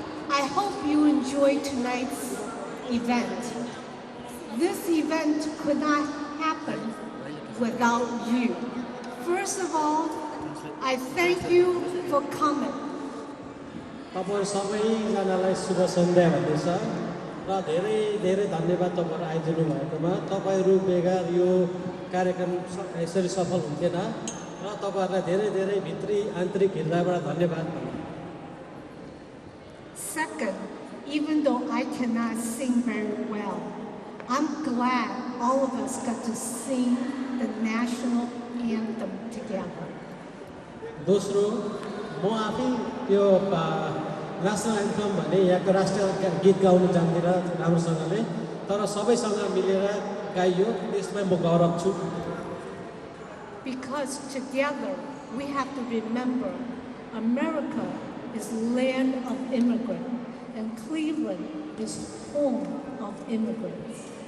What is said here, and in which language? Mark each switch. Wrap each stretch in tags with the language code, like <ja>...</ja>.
<en>I hope you enjoyed tonight's event. This event could not happen without you. First of all, I thank you for coming.</en> <ne>तपाईहरु सबैजनालाई शुभ सन्ध्या भन्दैछ र धेरै धेरै धन्यवाद तपाईहरु आइदिनु भएकोमा। तपाईहरु बेगर यो कार्यक्रम यसरी सफल हुन्थेन र तपाईहरुलाई धेरै धेरै भित्री आन्तरिक हृदयबाट धन्यवाद।</ne> <en>Second, even though I cannot sing very well, I'm glad all of us got to sing the national anthem together.</en> <ne>दोस्रो, म आफै त्यो नेसनल एन्थम भने यहाँको राष्ट्रिय गीत गाउन जान्दिनँ राम्रोसँगले, तर सबैसँग मिलेर गाइयो, त्यसमै म गौरव छु।</ne> <en>Because together we have to remember America is land of immigrants and Cleveland is home of immigrants.</en>